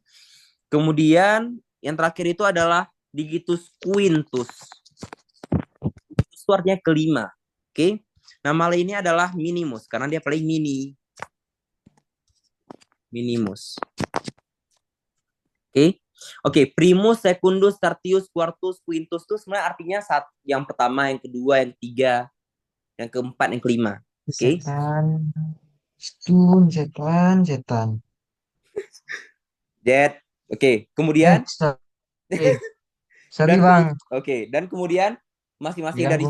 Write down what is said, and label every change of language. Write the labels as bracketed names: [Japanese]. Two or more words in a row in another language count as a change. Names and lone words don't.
[Indonesian] Kemudian yang terakhir itu adalah [Latin] digitus quintus. [Indonesian] Itu artinya kelima, oke? Nama lainnya adalah minimus karena dia paling mini. Minimus. Oke. Oke, [Latin] primus, secundus, tertius, quartus, quintus [Indonesian] itu sebenarnya artinya yang pertama, yang kedua, yang ketiga, yang keempat, yang kelima. Oke. Setan. Setan. Jet. Oke, kemudian [English] Sorry. Sorry [Indonesian] dan bang. Oke, dan kemudian masing-masing dari